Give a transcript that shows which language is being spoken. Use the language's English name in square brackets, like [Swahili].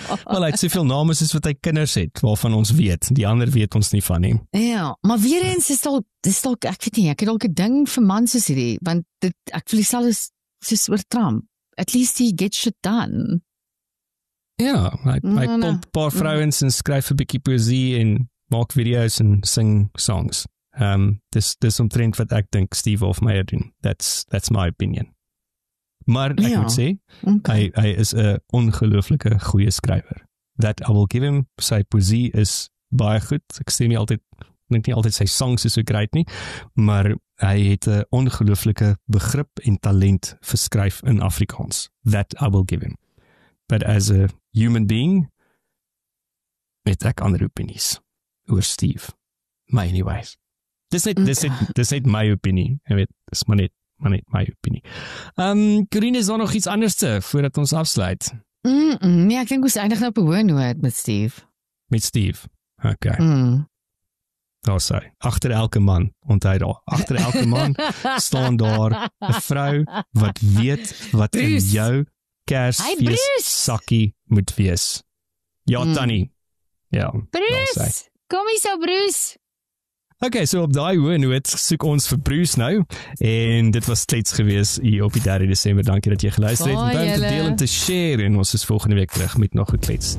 [Afrikaans] Wel, hy het soveel name soos wat hy kinders het, waarvan ons weet, die ander weet ons nie van nie. Ja, maar weer eens is dalk, ek weet nie, ek het dalk 'n ding vir mans soos hierdie, want ek voel dieselfde soos oor Trump. [English] At least he gets shit done. [Afrikaans] Ja, hy pomp 'n paar vrouens en skryf 'n bietjie poësie en maak video's en sing songs. Dis omtrent wat ek dink Steve Hofmeyer doen. [English] That's my opinion. [Afrikaans] Maar ek moet sê, hy is 'n ongelooflike goeie skrywer. [English] That I will give him. [Afrikaans] Sy poesie is baie goed. Ek sê nie altyd sy songs is so great nie, maar hy het 'n ongelooflike begrip en talent vir skryf in Afrikaans. [English] That I will give him. But as a human being, [Afrikaans] het ek ander opinies oor Steve. Maar anyways. Dis net my opinie. Jy weet, dis maar net my opinie. Corine, is daar nog iets anders voordat ons afsluit? Nee, ek dink ons eindig nou op 'n hoë noot met Steve. Met Steve. Okay. Daar sê, agter elke man, onthou daar, agter elke man staan daar 'n vrou wat weet wat in Bruce. jou Kersfees sakkie moet wees. Ja, Tannie. Ja, daar sê. Bruce, kom hier so Bruce. Okay, so op daai hoë noot soek ons vir Bruce nou en dit was klets gewees hier op die 3 Desember. Dankie dat jy geluister het. Baie Onthou om te julle. deel en te share en ons is volgende week terug met nog 'n klets.